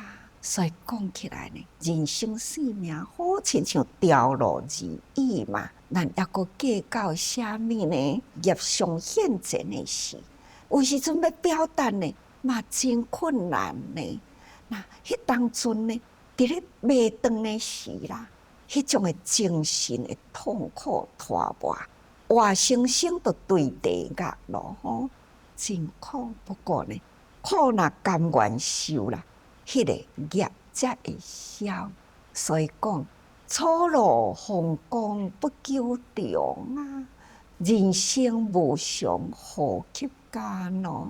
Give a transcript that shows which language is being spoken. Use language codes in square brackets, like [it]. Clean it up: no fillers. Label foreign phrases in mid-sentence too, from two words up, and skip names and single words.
[nan] 所以讲起来呢，人生生命好亲像掉落如雨嘛，咱抑阁计较啥物呢？业上现前的事，有时阵要表达呢。嘛真困难呢。那迄当阵呢，伫咧袂长的时啦，迄种的精神的痛苦拖磨，活生生就对地压咯吼，真苦。不过呢，苦若甘愿受啦，迄个业才会消。所以讲，初露风光不久长啊，人生无常何及间咯。